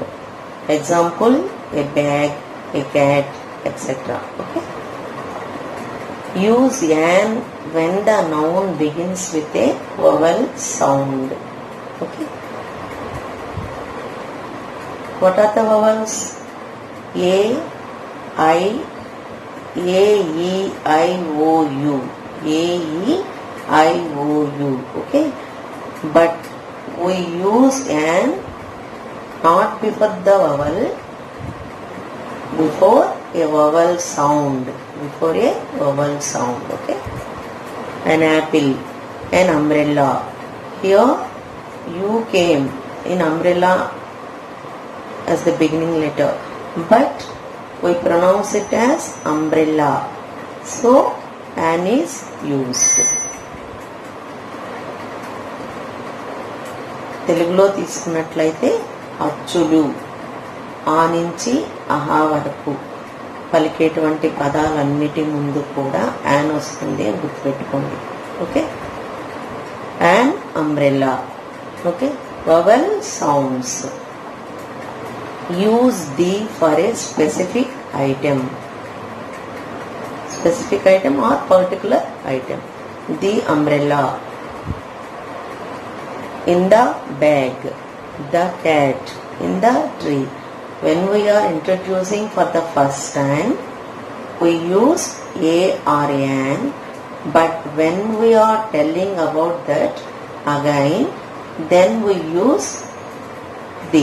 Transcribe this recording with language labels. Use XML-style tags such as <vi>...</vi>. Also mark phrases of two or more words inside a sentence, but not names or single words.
<en>Example, a bag, a cat, etc. Okay. Use an when the noun begins with a vowel sound. Okay. What are the vowels? A, I, A, E, I, O, U. A, E, I, O, U. Okay. But we use an not before the vowel, before a vowel sound. Before a vowel sound. Okay. An apple, an umbrella. Here you came in umbrella as the beginning letter, but we pronounce it as umbrella. So an is used.</en> <te>తెలుగులో తీసుకున్నట్లయితే అచ్చులు ఆ నుంచి అహా వరకు పలికేటువంటి పదాలన్నిటి ముందు కూడా యాన్ వస్తుంది అని గుర్తుపెట్టుకోండి.</te> <en>Okay. An umbrella. Okay. Vowel sounds. Use the for a specific item. Specific item or particular item. The umbrella. In the bag, the cat, in the tree. When we are introducing for the first time, we use a or an, but when we are telling about that again, then we use the.</en>